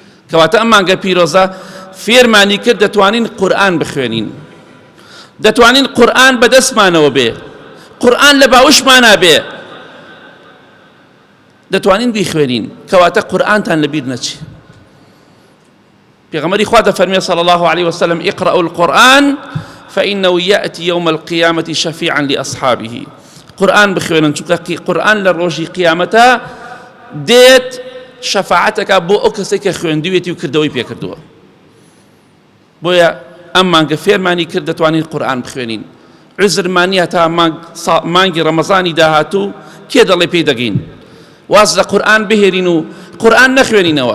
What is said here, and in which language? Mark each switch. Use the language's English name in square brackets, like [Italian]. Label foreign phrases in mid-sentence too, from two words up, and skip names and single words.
[Central Kurdish] کەواتە ئەم مانگە پیرۆزە فێرمانی کرد دەتوانین قورئان بخوێنین، دەتوانین قورئان بەدەستمانەوە بێ، قورئان لە باوشمانە بێ، دەتوانین بیخوێنین، کەواتە قورئانتان لەبیر نەچێ. [Arabic] پێغەمبەری خوا دەفەرمێ صلی الله عليه وسلم اقرأوا القرآن فإنه يأتي يوم القيامة شفيعا لأصحابه. [Central Kurdish] قورئان بخوێنن چونکە قورئان لە ڕۆژی قیامەتە دێت شەفاعەتەکە بۆ ئەو کەسێک کە خوێندوێتی و کردەوەی پێکردووە. بۆیە ئەم مانگە فێرمانی کرد دەتوانین قورئان بخوێنین. عزرمانی هەتا مانگی ڕەمەزانی داهاتوو کێ دەڵێ پێی دەگەین واز لە قورئان بهێرین و قورئان نەخوێنینەوە؟